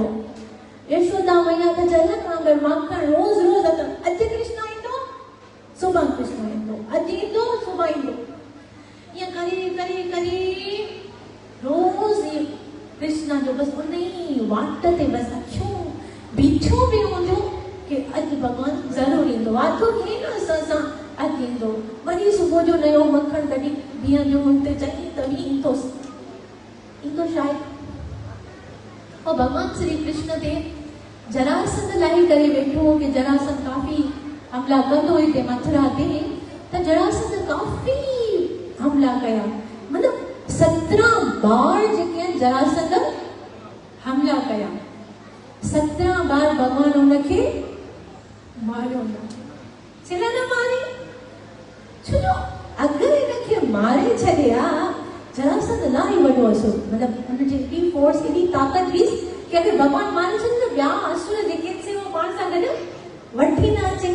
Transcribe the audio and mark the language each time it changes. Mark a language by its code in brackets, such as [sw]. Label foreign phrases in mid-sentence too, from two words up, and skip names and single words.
[sd] यशोदा मैया त चयनि वांगुरु माखण रोज़ रोज़ अॼु कृष्ण ईंदो, सुभाणे कृष्ण ईंदो, अॼु ईंदो सुभाणे ईंदो, ईअं करे करे करे रोज़ कृष्ण जो बसि उन ई वाट ते बसि अखियूं बीठियूं बि हूंदियूं कि अॼु भॻवानु ज़रूरु ईंदो, वादो थिए न असां सां अॼु ईंदो। वरी सुबुह जो नयो मखण कढी ॾींहं जो हुते चई त बि ईंदो शायदि। और भॻवानु श्री कृष्ण ते जरासंध लाही करे वेठो हो कि जरासंध काफ़ी हमला कंदो हिते मथुरा ते, त जरासंध काफ़ी हमला कया, मतिलबु 17 बार जेके आहिनि जरासंध हमला कया, 17 बार भॻवानु हुनखे मारियो न, छो न मारे, छो जो अगरि हिनखे मारे छॾे हा जरासंध इलाही वॾो असुर, मतिलबु हुनजी एॾी फोर्स एॾी ताक़त हुई कि अगरि भॻवानु मारे छॾे त ॿिया असुर जेके आहिनि उहो पाण सां गॾु वठी न अचे।